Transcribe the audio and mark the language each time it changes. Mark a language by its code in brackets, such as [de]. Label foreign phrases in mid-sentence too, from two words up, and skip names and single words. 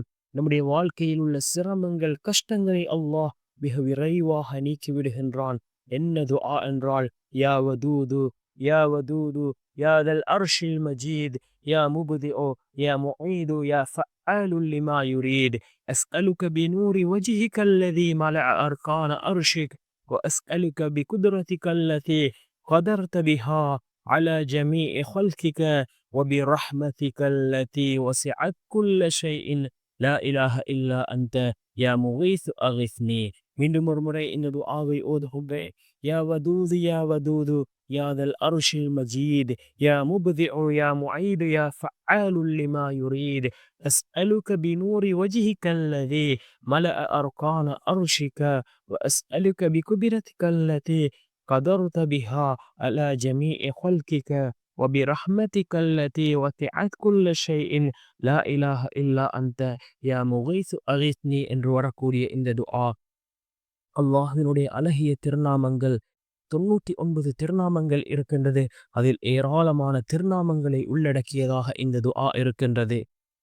[ta] நம்முடைய வாழ்க்கையில் உள்ள சிரமங்கள், கஷ்டங்களை அல்லாஹ் மிக விரைவாக நீக்கி விடுகின்றான். என்ன துஆ என்றால், [ar] يا ودود يا ودود يا ذا العرش المجيد يا مبدئ يا معيد يا فعالا لما يريد أسألك بنور وجهك الذي ملأ أركان أرشك وأسألك بقدرتك التي قدرت بها على جميع خلقك وبرحمتك التي وسعت كل شيء لا إله إلا أنت يا مغيث أغثني. [ta] மீண்டும் ஒரு முறை இந்த துஆவை ஓதுகின்றேன். [ar] يا ودود يا ودود يا ذا العرش المجيد يا مبدئ يا معيد يا فعالا لما يريد أسألك بنور وجهك الذي ملأ أركان أرشك وأسألك بقدرتك التي قدرت بها على جميع خلقك وبرحمتك التي وسعت كل شيء لا إله إلا أنت يا مغيث أغثني [ta] என்று வரக்கூடிய இந்த துஆ, அல்லாஹ்வினுடைய அழகிய திருநாமங்கள் 99 திருநாமங்கள் இருக்கின்றது. அதில் ஏராளமான திருநாமங்களை உள்ளடக்கியதாக இந்த துஆ இருக்கின்றது.